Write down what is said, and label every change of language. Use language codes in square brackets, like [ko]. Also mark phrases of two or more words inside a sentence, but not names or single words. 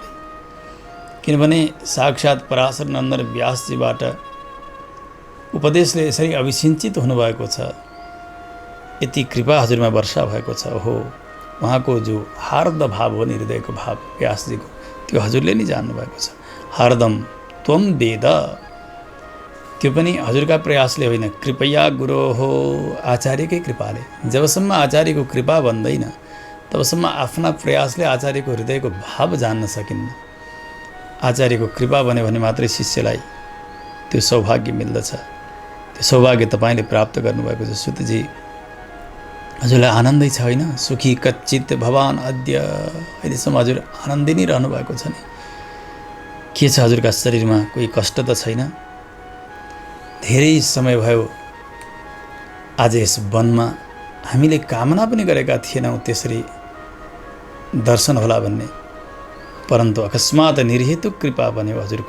[ne] किनभने साक्षात् पराशर नन्दन व्यासजीबाट उपदेशले यसरी अभिसिञ्चित हुनुभएको छ। यति कृपा हजुरमा वर्षा भएको छ। हो, उहाँको जो हार्द भाव हो, हृदयको भाव व्यासजीको, त्यो हजुरले नै जान्नुभएको छ। [sa] हार्दम त्वम वेद, [ne] त्यो पनि हजुरका प्रयासले होइन, [sa] कृपया गुरो [ne] हो, आचार्यकै कृपाले। जबसम्म आचार्यको कृपा बन्दैन तबसम्म आफ्ना प्रयासले आचार्यको हृदयको भाव जान्न सकिन्न। आचार्यको कृपा बन्यो भने मात्रै शिष्यलाई त्यो सौभाग्य मिल्दछ। त्यो सौभाग्य तपाईँले प्राप्त गर्नुभएको छ सुतजी। हजुरलाई आनन्दै छ होइन? [sa] सुखी कच्चित भवान अद्य, [ne] अहिलेसम्म हजुर आनन्दै नै रहनु भएको छ नि। के छ हजुरका शरीरमा? कोही कष्ट त छैन? धेरै समय भयो आज यस वनमा हामीले कामना पनि गरेका थिएनौँ त्यसरी दर्शन होला भन्ने, परन्तु अकस्मात निर्हेतुक कृपा बन्यो हजुरको।